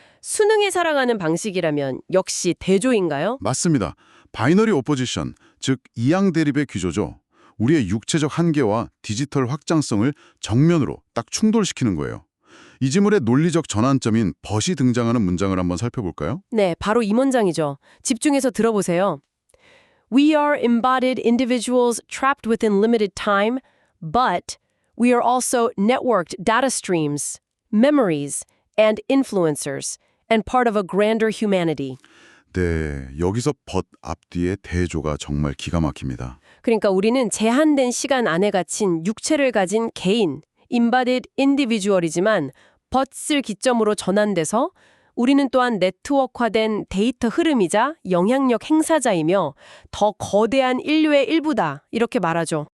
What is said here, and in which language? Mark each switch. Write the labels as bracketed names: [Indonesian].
[Korean] 수능에 살아가는 방식이라면 역시 대조인가요? 맞습니다. 바이너리 오포지션, 즉 이양 대립의 귀조죠. 우리의 육체적 한계와 디지털 확장성을 정면으로 딱 충돌시키는 거예요. 이 지문의 논리적 전환점인 벗이 등장하는 문장을 한번 살펴볼까요? 네, 바로 이 문장이죠. 집중해서 들어보세요. [English] We are embodied individuals trapped within limited time, but we are also networked data streams, memories, and influencers, and part of a grander humanity. [Korean] 네, 여기서 벗 앞뒤의 대조가 정말 기가 막힙니다. 그러니까 우리는 제한된 시간 안에 갇힌 육체를 가진 개인, [English] embodied individual [Korean] 이지만 벗을 기점으로 전환돼서 우리는 또한 네트워크화된 데이터 흐름이자 영향력 행사자이며 더 거대한 인류의 일부다, 이렇게 말하죠.